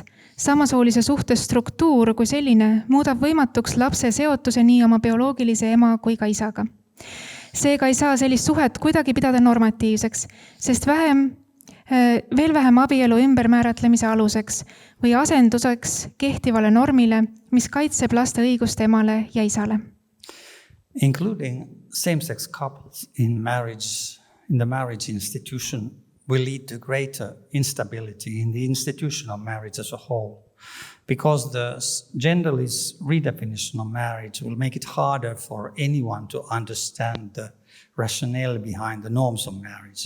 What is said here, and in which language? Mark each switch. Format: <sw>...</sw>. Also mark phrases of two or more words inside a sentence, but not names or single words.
<et>Samasoolise suhte struktuur kui selline muudab võimatuks lapse seotuse nii oma bioloogilise ema kui ka isaga. Seega ei saa sellist suhet kuidagi pidada normatiivseks, sest veel vähem abielu ümbermääratlemise aluseks või asenduseks kehtivale normile, mis kaitseb laste õigust emale ja isale.</et> <en>Including same-sex couples in the marriage institution will lead to greater instability in the institution of marriage as a whole, because the genderless redefinition of marriage will make it harder for anyone to understand the rationale behind the norms of marriage.</en>